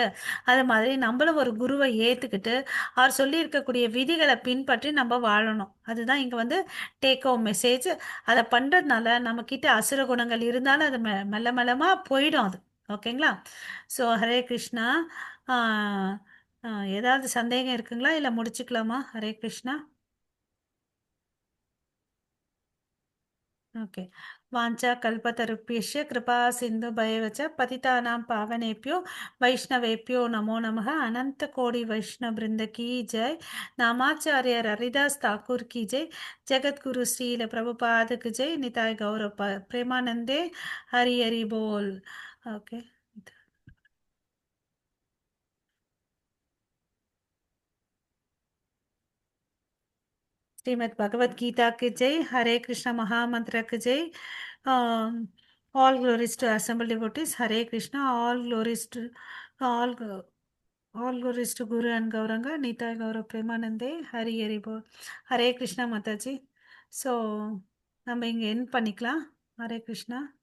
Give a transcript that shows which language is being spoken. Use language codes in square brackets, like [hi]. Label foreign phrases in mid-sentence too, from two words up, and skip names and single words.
[ta] அது மாதிரி நம்மளும் ஒரு குருவை ஏத்துக்கிட்டு அவர் சொல்லி இருக்கக்கூடிய விதிகளை பின்பற்றி நம்ம வாழணும். அதுதான் இங்க வந்து [en] take home message. [ta] அதை பண்றதுனால நம்ம கிட்ட அசுர குணங்கள் இருந்தாலும் அது மெல்ல மெல்லமா போயிடும் அது. ஓகேங்களா? ஸோ ஹரே கிருஷ்ணா. ஆ, ஏதாவது சந்தேகம் இருக்குங்களா? இல்லை முடிச்சுக்கலாமா? ஹரே கிருஷ்ணா. [sa] ओके। वाञ्छा कल्पतरुभ्यश्च कृपा सिन्धुभैवच पतितानां पावनेभ्यो वैष्णवेभ्यो नमो नमः। [hi] अनंत कोटि वैष्णव वृंद की जय। नामाचार्य हरिदास ठाकुर की जय। जगत गुरु श्रील प्रभुपाद की जय। निताय गौर प्रेमानंदे हरि हरि बोल। ओके। श्रीमद् भगवद गीता की जय। हरे कृष्ण महामंत्र की जय। [en] All glories to assembled devotees. Hare Krishna. All all glories to Guru and Gauranga. Nitai Gaura Premanande. Hari Hari Bol. Hare Krishna Mataji. [ta] So நம்ம இங்க என் பண்ணிக்கலாம். ஹரே கிருஷ்ணா.